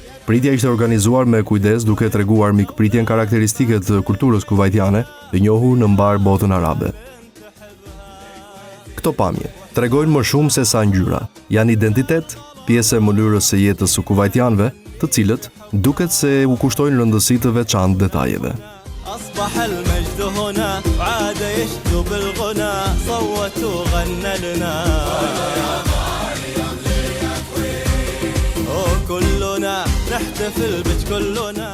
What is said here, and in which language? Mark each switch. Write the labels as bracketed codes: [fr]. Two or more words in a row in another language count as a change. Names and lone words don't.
[sq] Pritja ishte organizuar me kujdes duke treguar mikpritjen karakteristike të kulturës kuvajtiane, të njohur në mbar botën arabe. Këto pamje tregojnë më shumë se sa ngjyra, janë identitet, pjesë e mënyrës së jetës së kuvajtianëve, të cilët duket se u kushtojnë rëndësi të veçantë detajeve. [ar] أصبح المجد هنا عاد يشدو بالغنى صوت وغنى لنا وكلنا نحتفل بكلنا.